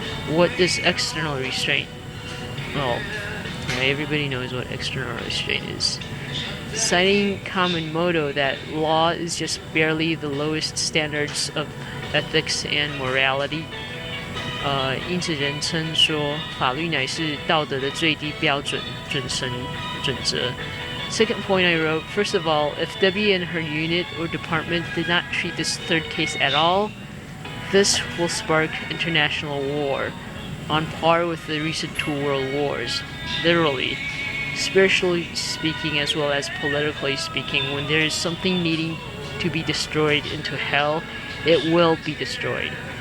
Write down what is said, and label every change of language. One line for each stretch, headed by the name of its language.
English: What is external restraint? Well, everybody knows what external restraint is. Citing common motto that law is just barely the lowest standards of ethics and morality.
Chinese: 因此人称说法律乃是道德的最低标准、准则。
English: Second point I wrote, first of all, if Debbie and her unit or department did not treat this third case at all, this will spark international war, on par with the recent two world wars. Literally, spiritually speaking as well as politically speaking, when there is something needing to be destroyed into hell, it will be destroyed.